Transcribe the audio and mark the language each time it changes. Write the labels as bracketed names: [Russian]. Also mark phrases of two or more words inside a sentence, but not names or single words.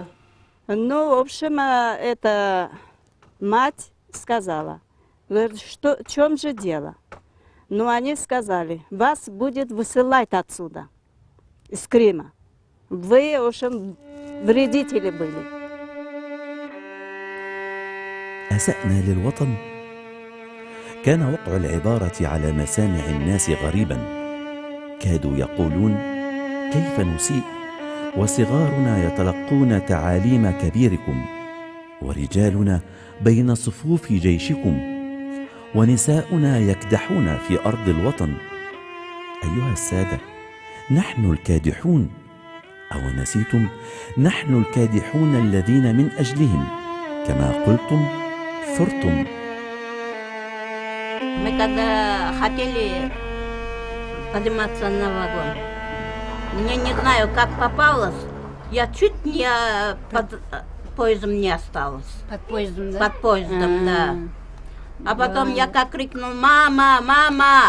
[Russian] Ну, в общем, эта мать сказала, говорит, в чем же дело? Ну, они сказали, вас будет высылать отсюда, из Крыма. Вы, в общем, вредители были. [Arabic] أسأنا للوطن؟ كان وقع العبارة على مسامع الناس غريبا. كادوا يقولون كيف نسيء وصغارنا يتلقون تعاليم كبيركم ورجالنا بين صفوف جيشكم ونساؤنا يكدحون في أرض الوطن. أيها السادة، نحن الكادحون، أو نسيتم؟ نحن الكادحون الذين من أجلهم كما قلتم ثرتم. [Russian] Мы когда хотели подниматься на вагон, мне не знаю, как попалось, я чуть не под поездом не осталась. Под поездом, да? Под поездом, да. А потом я как крикнул, мама, мама!